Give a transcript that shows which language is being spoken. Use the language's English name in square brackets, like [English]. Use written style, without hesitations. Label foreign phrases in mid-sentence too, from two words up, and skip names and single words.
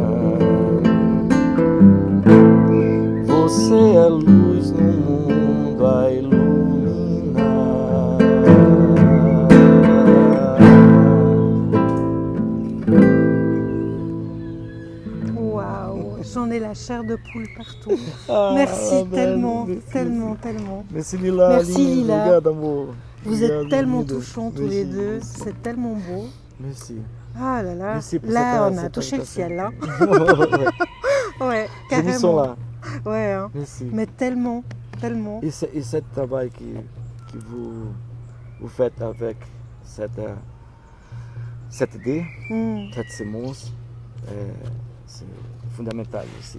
[Portuguese] você é luz no mundo a iluminar. [French] Waouh, j'en ai la chair de poule partout. Ah, Merci ben, tellement, merci. tellement. Merci Lila, Merci, [Portuguese] lindo, Lila. obrigado amor. [French] Vous [Portuguese] Obrigado, [French] êtes tellement [Portuguese] linda. [French] touchants tous Merci, les deux, merci. c'est tellement beau. Merci. Ah là là, Merci pour là cette- on a cette touché le invitation. ciel, hein. Ouais. Ouais, Les nuits sont carrément. là. Ouais, hein. Merci. Mais tellement. Et ce travail que vous faites avec cette idée, cette semence, c'est fondamental aussi.